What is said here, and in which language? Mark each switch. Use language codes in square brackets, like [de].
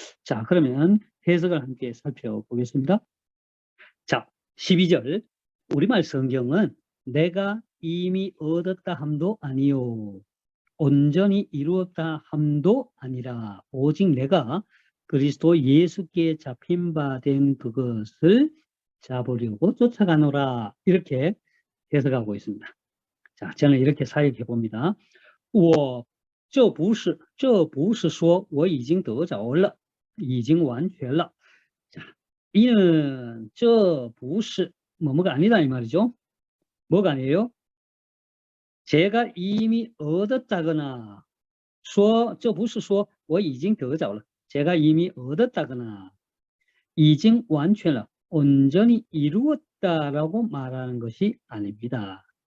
[ko] 자, 그러면 해석을 함께 살펴보겠습니다. 자, 12절 우리말 성경은 내가 이미 얻었다 함도 아니요 온전히 이루었다 함도 아니라 오직 내가 그리스도 예수께 잡힌 바 된 그것을 잡으려고 쫓아가노라 이렇게 해석하고 있습니다. 자, 저는 이렇게 사역해 봅니다. [zh] 这不是说我已经得着了，已经完全了。 [ko] 자, 이는 [zh] 这不是 [ko] 뭐가 아니다 이 말이죠. 뭐가 아니에요? 제가 이미 얻었다거나 [zh] 这不是说我已经得着了 [ko] 제가 이미 얻었다거나 [zh] 已经完全了 [ko] 온전히 이루었다라고 말하는 것이 아닙니다.